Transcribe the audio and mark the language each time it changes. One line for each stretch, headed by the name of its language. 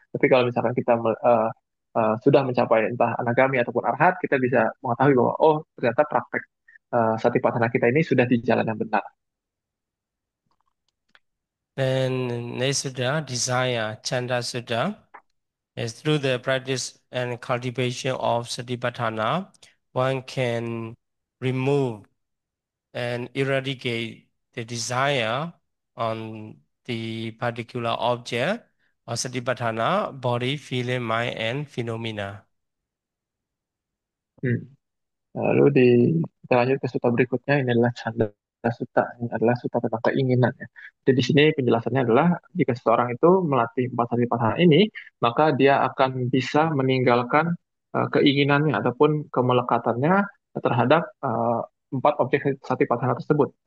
Indonesian: Tapi kalau misalkan kita sudah mencapai entah anagami ataupun arahat, kita bisa mengetahui bahwa oh ternyata praktek satipatthana kita ini sudah di jalan yang benar.
English: Then next Sutta, desire, Chanda Sutta, is through the practice and cultivation of Satipatthana, one can remove and eradicate the desire on the particular object or Satipatthana, body, feeling, mind, and phenomena. Hmm.
Indonesian: Lalu kita lanjut ke suta berikutnya, ini adalah canda suta. Ini adalah suta tentang keinginan ya. Jadi di sini penjelasannya adalah jika seseorang itu melatih empat satipatthana ini, maka dia akan bisa meninggalkan keinginannya ataupun kemelekatannya terhadap empat objek satipatthana tersebut.